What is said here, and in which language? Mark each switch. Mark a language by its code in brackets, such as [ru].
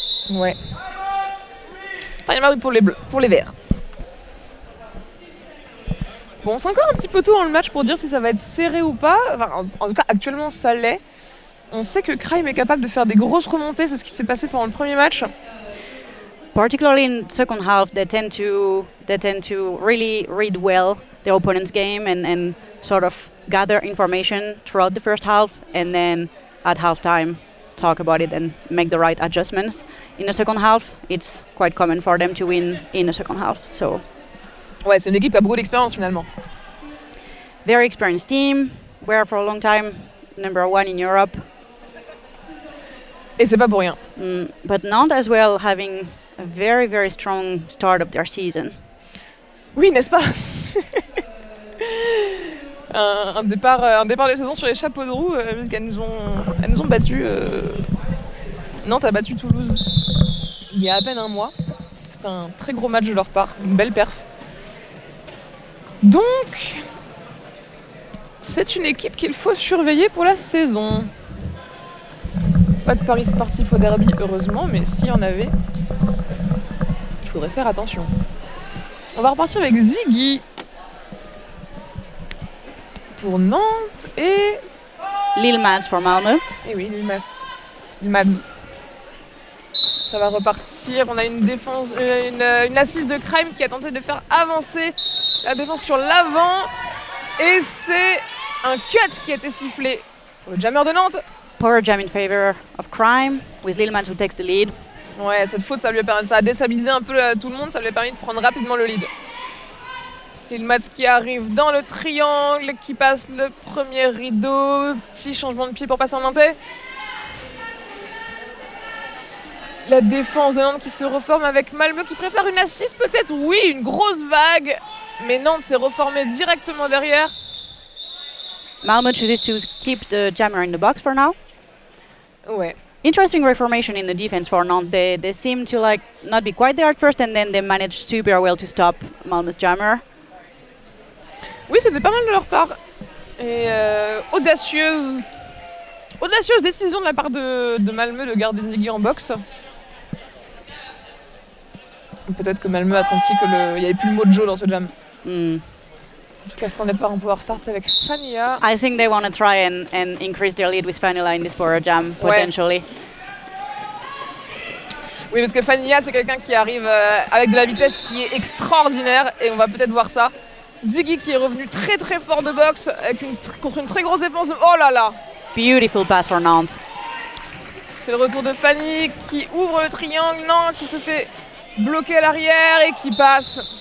[fr] Ouais. Time out pour les verts. Bon, c'est encore un petit peu tôt dans le match pour dire si ça va être serré ou pas. Enfin, en tout cas, actuellement, ça l'est. On sait que Crime est capable de faire des grosses remontées, c'est ce qui s'est passé pendant le premier match. [en] Particularly in second half, they tend to really read well their opponent's game and sort of gather information throughout the first half, and then at halftime talk about it and make the right adjustments. In the second half, it's quite common for them to win in the second half. So, [fr] ouais, c'est une équipe qui a beaucoup d'expérience finalement. [en] Very experienced team, were for a long time number 1 in Europe. [fr] Et c'est pas pour rien. [en] But Nantes as well having a very, very strong start of their season. [fr] Oui, n'est-ce pas? un départ de saison sur les chapeaux de roue, parce qu'elles nous ont battus. Nantes a battu Toulouse il y a à peine un mois. C'était un très gros match de leur part, une belle perf. Donc, c'est une équipe qu'il faut surveiller pour la saison. Pas de paris sportif au derby, heureusement, mais s'il y en avait, il faudrait faire attention. On va repartir avec Ziggy pour Nantes et... [en] Lil Mads for Malmö. [fr] Et oui, Lil Mads. Ça va repartir. On a une défense, une assise de Crime qui a tenté de faire avancer la défense sur l'avant. Et c'est un cut qui a été sifflé pour le jammer de Nantes. [en] Power jam in favor of Crime, with Lil Mads who takes the lead. [fr] Ouais, cette faute, ça a déstabilisé un peu tout le monde, ça lui a permis de prendre rapidement le lead. Lil Mads qui arrive dans le triangle, qui passe le premier rideau, petit changement de pied pour passer en nantais. La défense de Nantes qui se reforme avec Malmö qui prépare une assise peut-être, oui, une grosse vague. Mais Nantes s'est reformé directement derrière. [en] Malmö chooses to keep the jammer in the box for now. [fr] Ouais, [en] interesting reformation in the defense for Nantes. They seem to like not be quite there at first, and then they managed super well to stop Malmö's jammer. [fr] Oui, c'était pas mal de leur part. Et audacieuse décision de la part de Malmö de garder Ziggy en boxe. Peut-être que Malmö a senti qu'il n'y avait plus le mojo dans ce jam. En tout cas, c'est un départ en power start avec Fania. [en] I think they want to try and increase their lead with Fanila in this power jam, potentially. [fr] Oui, parce que Fania, c'est quelqu'un qui arrive avec de la vitesse qui est extraordinaire, et on va peut-être voir ça. Ziggy qui est revenu très très fort de boxe avec contre une très grosse défense. Oh là là! [en] Beautiful pass for Nantes. [fr] C'est le retour de Fanny qui ouvre le triangle, non, qui se fait bloquer à l'arrière et qui passe.